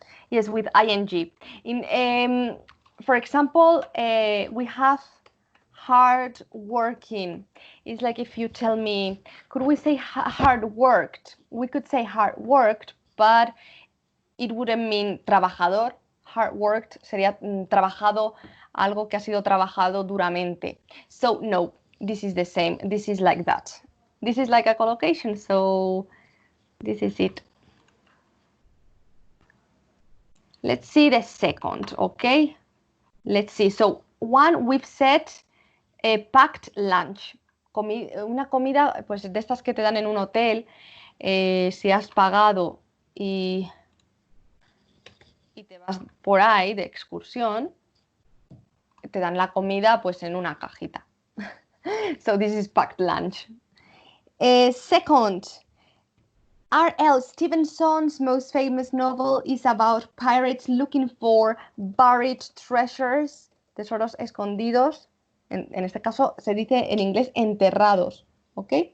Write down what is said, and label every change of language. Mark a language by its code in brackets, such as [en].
[en] Yes, with ing. For example, we have hard working. It's like if you tell me, could we say hard worked? We could say hard worked, but it wouldn't mean trabajador. [es] Hard worked sería trabajado, algo que ha sido trabajado duramente. [en] So no, this is the same. This is like that. This is like a collocation, so this is it. Let's see the second, okay? Let's see. So one, we've said a packed lunch. [es] Una comida, pues de estas que te dan en un hotel, si has pagado y te vas por ahí de excursión, te dan la comida pues en una cajita. [en] So this is packed lunch. Second, R.L. Stevenson's most famous novel is about pirates looking for buried treasures, [es] tesoros escondidos. En este caso se dice en inglés enterrados, ¿ok?